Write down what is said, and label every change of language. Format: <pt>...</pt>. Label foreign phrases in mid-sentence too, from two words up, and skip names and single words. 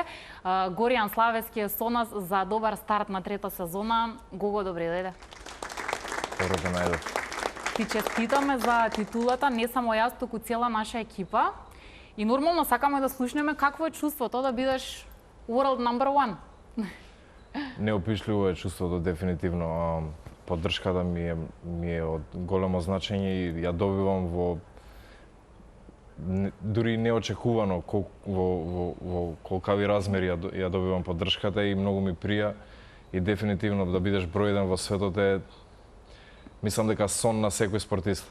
<mk>Горијан Славески е со нас за добар старт на трета сезона. Гого, добре дојде. Добро те најдов. Ти честитаме за титулата, не само јас, туку цела наша екипа. И нормално сакаме да слушнеме какво е чувството да бидеш</mk> <en>world number one.</en> <mk>Неопишливо е чувството, дефинитивно. Поддршката ми е од големо значење и ја добивам во дури неочекувано во колкави размери ја добивам поддршката и многу ми прија и дефинитивно да бидеш број еден во светот е, мислам дека сон на секој спортист.</mk>